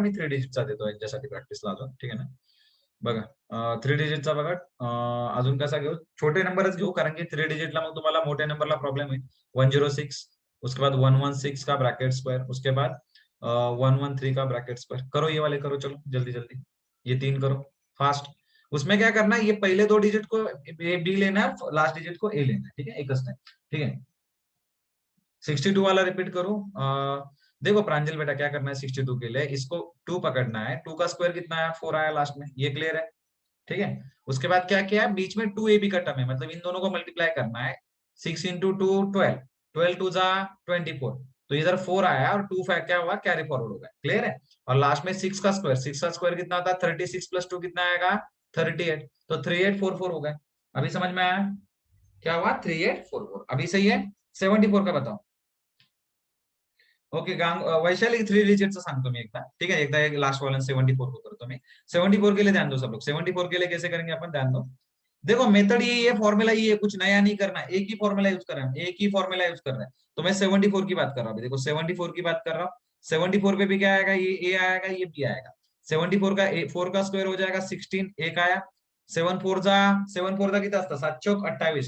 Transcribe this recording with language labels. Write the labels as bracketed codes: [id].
[mr] मी 3 डिजिटचा देतो यांच्यासाठी प्रॅक्टिसला अजून. ठीक आहे ना. बघा 3 डिजिटचा बघा. अजून कसा घेऊ, छोटे नंबरच घेऊ कारण की 3 डिजिटला मग तुम्हाला मोठ्या नंबरला प्रॉब्लेम होईल. [hi] 106 उसके बाद 116 का ब्रैकेट स्क्वायर उसके बाद 113 का ब्रैकेट स्क्वायर. करो ये वाले करो. चलो जल्दी जल्दी ये 3 करो फास्ट. उसमें क्या करना है, ये पहले 2 डिजिट को बी लेना है, लास्ट डिजिट को ए लेना है. ठीक है एक टाइम. ठीक है. 62 वाला रिपीट करूं. देखो प्रांजल बेटा क्या करना है 62 के लिए, इसको 2 पकड़ना है. 2 का स्क्वायर कितना है 4 आया लास्ट में. ये क्लियर है? ठीक है. उसके बाद क्या किया है, बीच में 2ab का टर्म है मतलब इन दोनों को मल्टीप्लाई करना है. 6 इंटू 2 12, 12 टू जा 24. तो इधर 4 आया और 2 क्या हुआ कैरी फॉरवर्ड हो गया. क्लियर है? और लास्ट में 6 का स्क्वायर. 6 का स्क्वायर कितना था 36 प्लस 2 कितना आएगा 38. तो 3844 हो गया. अभी समझ में आया क्या हुआ 3844. अभी सही है. 74 का बताओ. [mr] ओके वैशाली 3 डिजिटचं सांगतो मी एकदा. [hi] ठीक है. [mr] एकदा एक लास्ट वाला 74 को करतो मी. [hi] 74 के लिए ध्यान दो सब लोग. 74 के लिए कैसे करेंगे अपन ध्यान दो. देखो मेथड ये है, फॉर्मूला ये है, कुछ नया नहीं करना. एक ही फॉर्मूला यूज कर रहे हैं, एक ही फॉर्मूला यूज कर रहे हैं. तो मैं 74 की बात कर रहा हूँ. देखो 74 की बात कर रहा हूँ. 74 पे भी क्या आएगा, ये ए आएगा ये बी आएगा. 74 का 4 का स्क्वायर हो जाएगा 16. एक आया. 7 4 कितना [mr] असतं 7 चौक 28.